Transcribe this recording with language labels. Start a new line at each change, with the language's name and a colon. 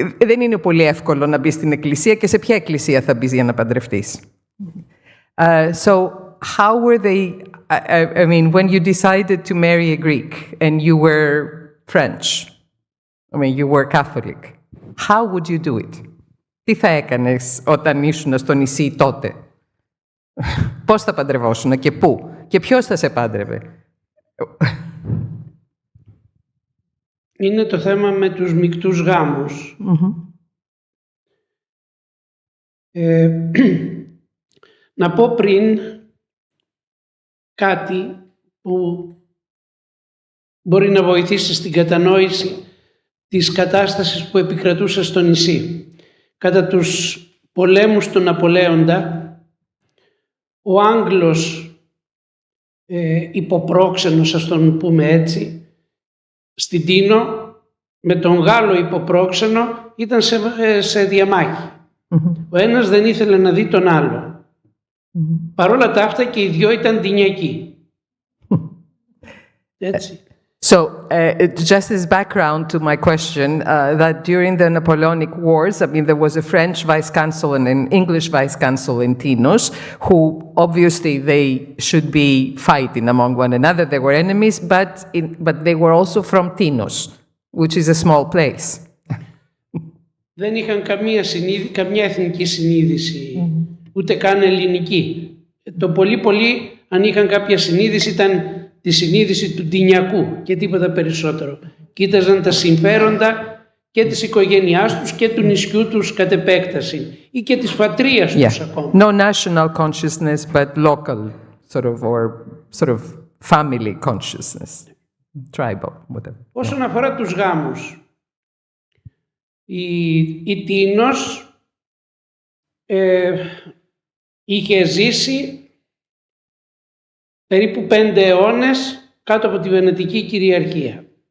Greek: Δεν είναι πολύ εύκολο να μπεις στην εκκλησία και σε ποια εκκλησία θα μπεις για να παντρευτείς.
English: So how were they, I mean, when you decided to marry a Greek and you were French, I mean, you were Catholic, how would you do it?
Greek: Τι θα έκανες όταν ήσουν στο νησί τότε? Πώς θα παντρευόσουν και πού? Και ποιος θα σε πάντρευε? Είναι το θέμα με τους μεικτούς γάμους. Να πω πριν κάτι που μπορεί να βοηθήσει στην κατανόηση της κατάστασης που επικρατούσε στο νησί. Κατά τους πολέμους του Ναπολέοντα, ο Άγγλος υποπρόξενος, ας τον πούμε έτσι, στην Τίνο, με τον Γάλλο υποπρόξενο ήταν σε διαμάχη. Ο ένας δεν ήθελε να δει τον άλλο. Παρόλα τα αυτά και οι δυο ήταν τινιακοί. Έτσι.
English: So, just as background to my question, that during the Napoleonic Wars, I mean, there was a French vice-consul and an English vice-consul in Tinos, who obviously they should be fighting among one another. They were enemies, but they were also from Tinos, which is a small place.
Greek: Δεν είχαν καμία εθνική συνείδηση, ούτε καν ελληνική. Το πολύ, αν είχαν κάποια συνείδηση, ήταν τη συνείδηση του ντινιακού και τίποτα περισσότερο. Κοίταζαν τα συμφέροντα και της οικογένειάς τους και του νησιού τους κατ' επέκταση ή και της πατρίας τους ακόμα.
English: No national consciousness, but local sort of family consciousness, tribal, whatever.
Greek: Όσον αφορά τους γάμους, η Τίνος είχε ζήσει περίπου 5 αιώνες κάτω από τη Βενετική κυριαρχία.